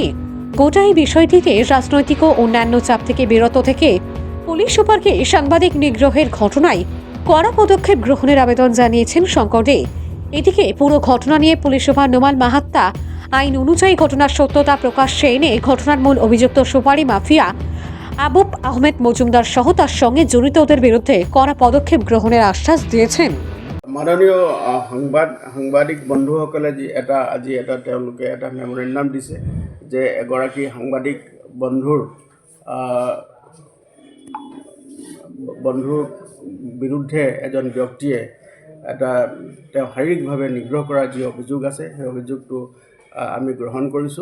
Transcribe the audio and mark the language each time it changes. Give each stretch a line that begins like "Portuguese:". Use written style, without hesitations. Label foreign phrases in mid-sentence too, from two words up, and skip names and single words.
Bangla: গোটা এই বিষয়টিতে রাজনৈতিক ও অন্যান্য চাপ থেকে বিরত থেকে পুলিশ সুপারকে সাংবাদিক নিগ্রহের ঘটনায় কড়া পদক্ষেপ গ্রহণের আবেদন জানিয়েছেন শঙ্কর দে। এদিকে পুরো ঘটনা নিয়ে পুলিশ সুপার নোমাল মাহাত্তা আইন অনুযায়ী ঘটনার সত্যতা প্রকাশ্যে এনে ঘটনার মূল অভিযুক্ত সুপারি মাফিয়া আবুব আহমেদ মজুমদার সহ তার সঙ্গে জড়িতদের বিরুদ্ধে কড়া পদক্ষেপ গ্রহণের আশ্বাস দিয়েছেন।
Assamese: মাননীয় সাংবাদিক বন্ধুসকলে আজি এটা তেওঁলোকে এটা মেমৰেণ্ডাম দিছে যে এগৰাকী সাংবাদিক বন্ধুৰ বিৰুদ্ধে এজন ব্যক্তিয়ে তেওঁ শাৰীৰিকভাৱে নিগ্ৰহ কৰাৰ যি অভিযোগ আছে সেই অভিযোগটো আমি গ্ৰহণ কৰিছোঁ।